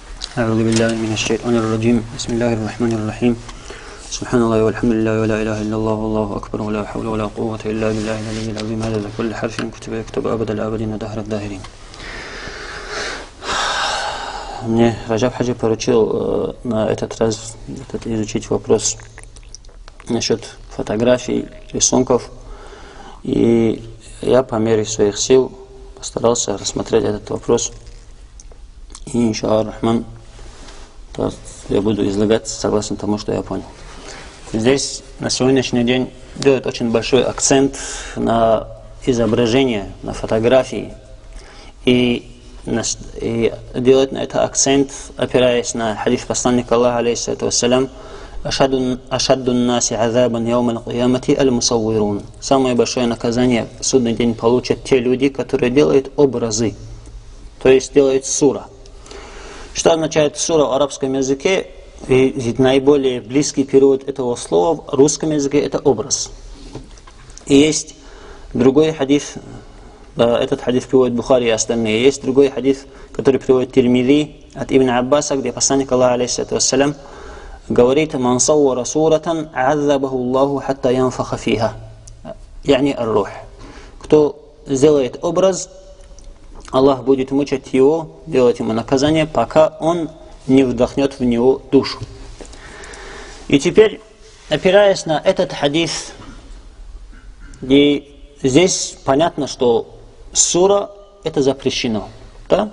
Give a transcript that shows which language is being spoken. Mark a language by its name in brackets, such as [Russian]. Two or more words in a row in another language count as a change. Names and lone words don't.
[Arabic] أعوذ بالله من الشيطان الرجيم بسم الله الرحمن الرحيم سبحان الله والحمد لله ولا إله إلا الله والله أكبر ولا حول ولا قوة إلا بالله العلي العظيم هذا كل حرف كتب يكتب أبد الآبدين دهر الداهرين. [Russian] Мне Раджаб Хаджи поручил на этот раз изучить вопрос насчет фотографий, рисунков, и я по мере своих сил постарался рассмотреть этот вопрос. И, [Arabic] إن شاء الله الرحمن, [Russian] я буду излагать согласно тому, что я понял. Здесь на сегодняшний день делают очень большой акцент на изображение, на фотографии, и делать на это акцент, опираясь на хадис посланника Аллаха, [Arabic] عليه الصلاة والسلام: «أشد الناس عذابا يوم القيامة المصورون». [Russian] Самое большое наказание в судный день получат те люди, которые делают образы, то есть делают сура. Что означает сура в арабском языке? И наиболее близкий перевод этого слова в русском языке — это образ. И есть другой хадис, этот хадис приводит Бухари и остальные. Есть другой хадис, который приводит Тирмизи от Ибн Аббаса, где посланник Аллаха, [Arabic] عليه الصلاة والسلام, [Russian] говорит: [Arabic] «من صور صورة عذبه الله حتى ينفخ فيها». يعني الروح. [Russian] Кто сделает образ, Аллах будет мучить его, делать ему наказание, пока он не вдохнет в него душу. И теперь, опираясь на этот хадис, и здесь понятно, что сура — это запрещено, да?